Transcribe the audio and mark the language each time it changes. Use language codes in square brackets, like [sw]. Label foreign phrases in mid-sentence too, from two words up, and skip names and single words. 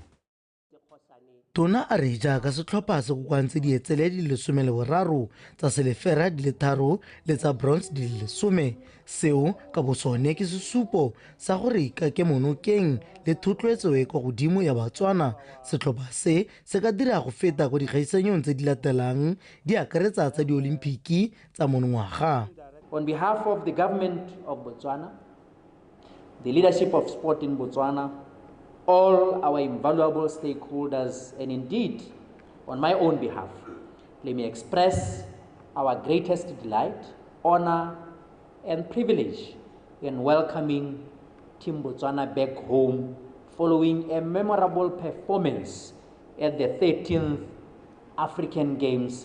[tn] Tona a re jaaka setlhopha se go kwantse di etsele di 13 tsa selefera di le 3 le tsa bronze di le 10 seo ka bosone ke sesupo sa gore ka ke monokeng le thotloetso e kwa godimo ya Botswana setlhopha se ka dira go feta go dikgaisanong tse di latelang di akaretsa tsa di olimpiki tsa monongwaga. [en] On behalf of the government of Botswana, the leadership of sport in Botswana, all our invaluable stakeholders, and indeed, on my own behalf, let me express our greatest delight, honor, and privilege in welcoming Team Botswana back home following a memorable performance at the 13th African Games.